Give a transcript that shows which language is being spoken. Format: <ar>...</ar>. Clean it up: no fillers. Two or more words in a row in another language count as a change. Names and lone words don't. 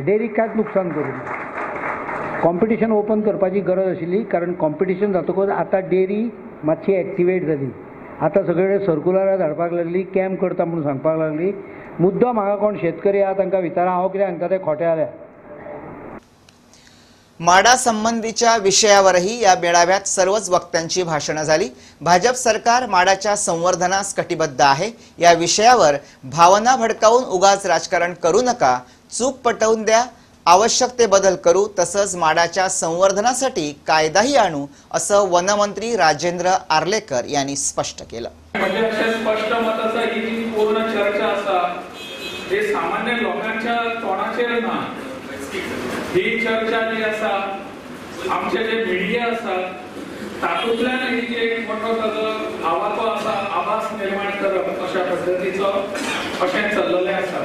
<kok>डेअरीक कांयच नुकसान करूं ना.</kok> <en>competition open</en> <kok>करपाची गरज आशिल्ली कारण कॉम्पिटिशन जातकच आतां डेअरी मातशी एक्टिवेट जाली. आतां सगळे सर्कुलरां धाडपाक लागली, कॅम्प करता म्हणून सांगपाक लागली. मुद्दम हांगा कोण शेतकरी आहा तांकां विचारा. हांव कितें सांगता ते खोटें जालें.</kok> <mr>माडा संबंधीच्या विषयावरही या मेळाव्यात सर्वच वक्त्यांची भाषणं झाली. भाजप सरकार माडाच्या संवर्धनास कटिबद्ध आहे. या विषयावर भावना भडकावून उगाच राजकारण करू नका. चूक पटवून द्या. आवश्यक ते बदल करू. तसंच माडाच्या संवर्धनासाठी कायदाही आणू असं वनमंत्री राजेंद्र आर्लेकर यांनी स्पष्ट केलं.</mr> <kok>म्हणजे स्पष्ट मत आसा ही जी पूर्ण चर्चा आसा हे सामान्य लोकांच्या तोंडाचेर ना. ही चर्चा जी आसा आमचे जे मिडिया आसा तातूंतल्यान ही जी एक मोठो ताजो आवाजो आसा आभास निर्माण करप अशा पद्दतीचो अशें चल्लेलें आसा.</kok>